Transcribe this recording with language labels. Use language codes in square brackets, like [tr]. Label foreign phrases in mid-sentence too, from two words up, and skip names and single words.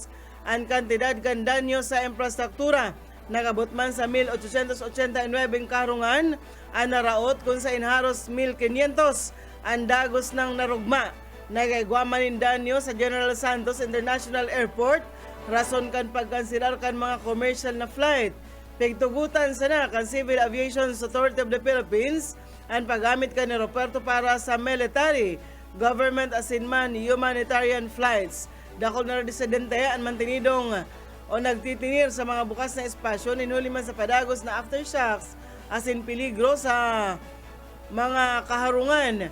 [bik] Ang kantidad kan danyo sa infrastruktura nagabot man sa 1,889 karungan ang naraot kung sa inharos 1,500 ang dagos ng narugma. Nagaigwaman danyo sa General Santos International Airport rason kan pagkansilar kan mga commercial na flight. Pigtugutan sana kan Civil Aviation Authority of the Philippines ang paggamit kan aeroporto para sa military, government asin man [en] humanitarian flights. [bik] Dakol na residente ang mantinidong o nagtitinir sa mga bukas na espasyo ninuli man sa padagos na aftershocks asin peligro sa mga kaharungan.